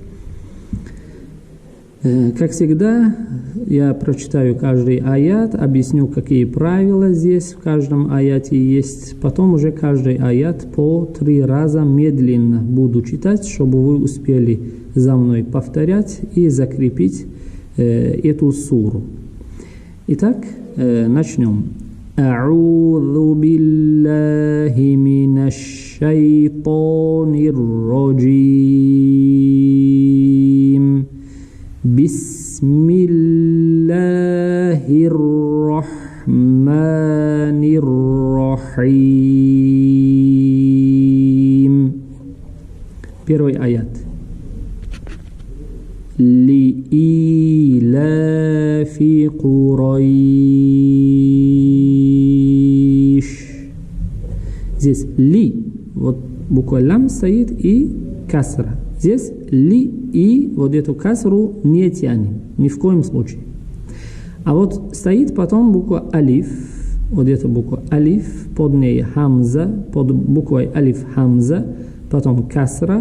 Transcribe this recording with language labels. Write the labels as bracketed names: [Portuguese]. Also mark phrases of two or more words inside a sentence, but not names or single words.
[Russian] Как всегда, я прочитаю каждый аят, объясню, какие правила здесь в каждом аяте есть. Потом уже каждый аят по 3 раза медленно буду читать, чтобы вы успели за мной повторять и закрепить эту суру. Итак, начнем. [Arabic] أعوذ بالله من الشيطان الرجيم بسم الله الرحمن الرحيم. [Russian] Первый аят. [Arabic] لإيلاف قريش. [Russian] Здесь ли, вот буква лам стоит и касра. Здесь ли и вот эту касру не тянем, ни в коем случае. А вот стоит потом буква алиф, вот эта буква алиф, под ней хамза, под буквой алиф хамза, потом касра.